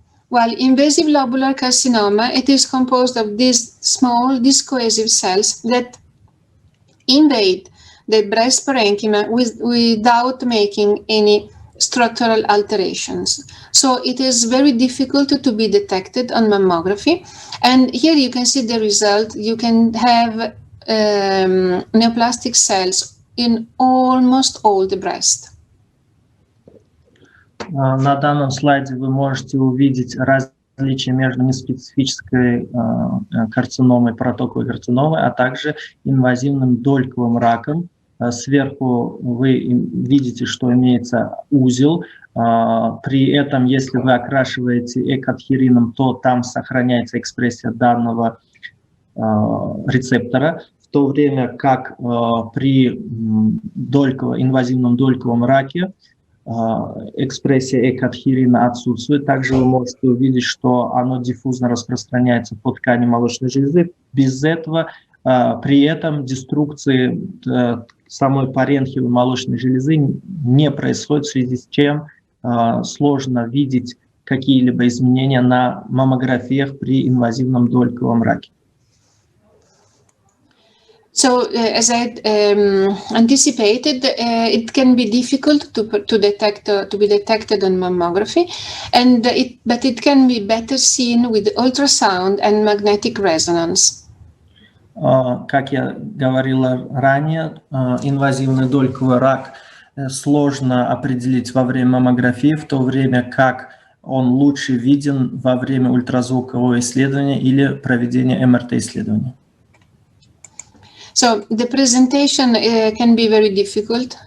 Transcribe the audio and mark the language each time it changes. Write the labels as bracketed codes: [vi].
[en] While invasive lobular carcinoma, it is composed of these small discohesive cells that invade the breast parenchyma without making any structural alterations. So it is very difficult to be detected on mammography. And here you can see the result. You can have neoplastic cells in almost all the breast. [ru] На данном слайде вы можете увидеть различия между неспецифической карциномой, протоковой карциномой, а также инвазивным дольковым раком. Сверху вы видите, что имеется узел. При этом, если вы окрашиваете экадхерином, то там сохраняется экспрессия данного рецептора, в то время как при инвазивном дольковом раке экспрессия экадхерина отсутствует. Также вы можете увидеть, что оно диффузно распространяется по ткани молочной железы. Без этого, при этом деструкции самой паренхимы молочной железы не происходит, в связи с чем сложно видеть какие-либо изменения на маммографиях при инвазивном дольковом раке. [en] So, as I anticipated, it can be difficult to be detected on mammography, but it can be better seen with ultrasound and magnetic resonance. [ru] Как я говорила ранее, инвазивный дольковый рак сложно определить во время маммографии, в то время как он лучше виден во время ультразвукового исследования или проведения МРТ-исследования. [en] So the presentation can be very difficult.